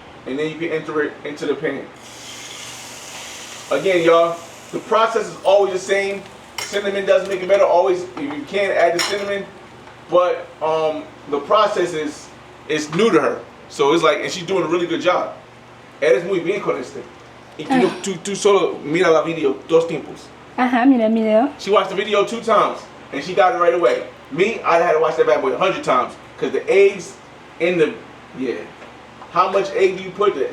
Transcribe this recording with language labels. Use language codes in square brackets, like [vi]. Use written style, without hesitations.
[en] and then you can enter it into the pan. Again, y'all, the process is always the same. Cinnamon does make it better. Always, you can add the cinnamon, but the process is new to her. So it's like, and she's doing a really good job. [es] Eres muy bien con este. Y tú solo mira la video 2 tiempos. Ajá, mira el video. [en] She watched the video 2 times, and she got it right away. Me, I had to watch that bad boy 100 times, because the eggs in the, how much egg do you put there?